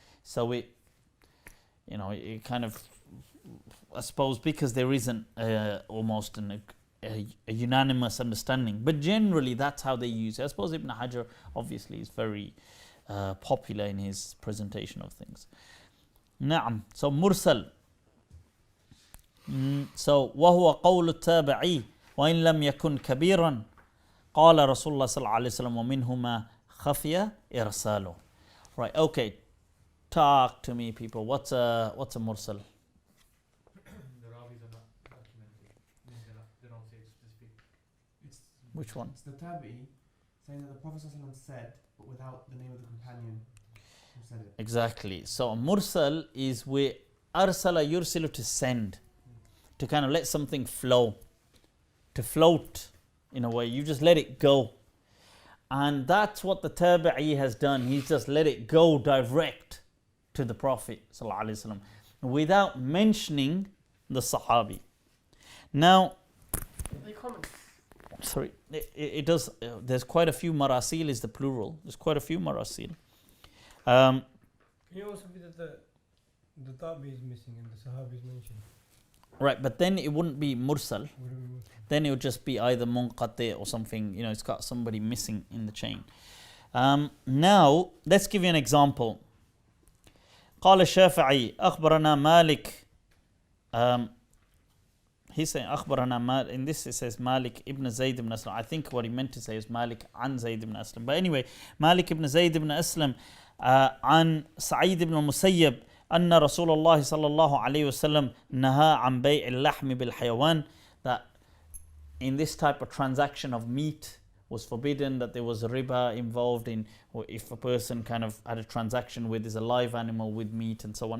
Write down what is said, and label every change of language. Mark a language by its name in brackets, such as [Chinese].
[English] So it kind of, I suppose, because there isn't almost a unanimous understanding. But generally, that's how they use it. I suppose Ibn Hajar obviously is very popular in his presentation of things. Na'am. So Mursal. [Arabic] So وهو قول التابعي وإن لم يكن كبيرا قال رسول الله صلى الله عليه وسلم ومنهما خفي إرساله. [English] Right. Okay. Talk to me, people. What's a Mursal? The ravis are not documented. They don't say specific. Which one? It's the tabi'i saying that the Prophet ﷺ said, but without the name of the companion who said it. Exactly. So a Mursal is where arsala yursilu, to send, to kind of let something flow, to float in a way. You just let it go. And that's what the tabi'i has done. He's just let it go direct to the Prophet ﷺ without mentioning the Sahabi. Now, They comment. sorry, it does, there's quite a few marasil is the plural. There's quite a few marasil. Can you also be that the tabi is missing and the sahabi is mentioned? Right, but then it wouldn't be mursal. What do we mean? Then it would just be either munqati or something, it's got somebody missing in the chain. Now, let's give you an example. [Arabic] قال الشافعي أخبرنا مالك. [English] He's saying [Arabic] أخبرنا مالك. [English] In this it says Malik ibn Zayd ibn Aslam. I think what he meant to say is Malik an Zayd ibn Aslam. But anyway, Malik ibn Zayd ibn Aslam [Arabic] عن سعيد [English] ibn [Arabic] المسيب أن رسول الله صلى الله عليه وسلم نهى عن بيع اللحم بالحيوان, [English] that in this type of transaction of meat was forbidden, that there was a riba involved in, or if a person kind of had a transaction with is a live animal with meat and so on.